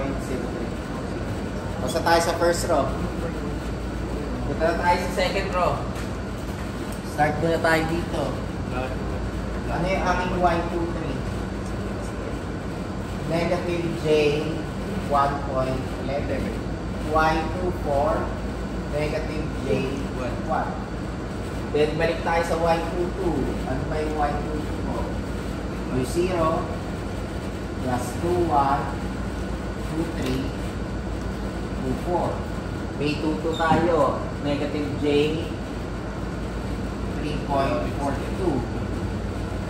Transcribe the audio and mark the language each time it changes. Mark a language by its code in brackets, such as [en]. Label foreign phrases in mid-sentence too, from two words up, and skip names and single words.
[tl] Basta tayo sa [en] first row. [tl] Punta na tayo sa [en] second row. [tl] Start muna tayo dito. Ano yung aking y23? [en] Negative J 1.11. y24 negative J 1. [tl] Then balik tayo sa y22. Ano ba yung y22 mo? Yung 0 plus 2, 1, 2, 3, 2, 4. May 2, 2 tayo. [en] Negative J 3.42.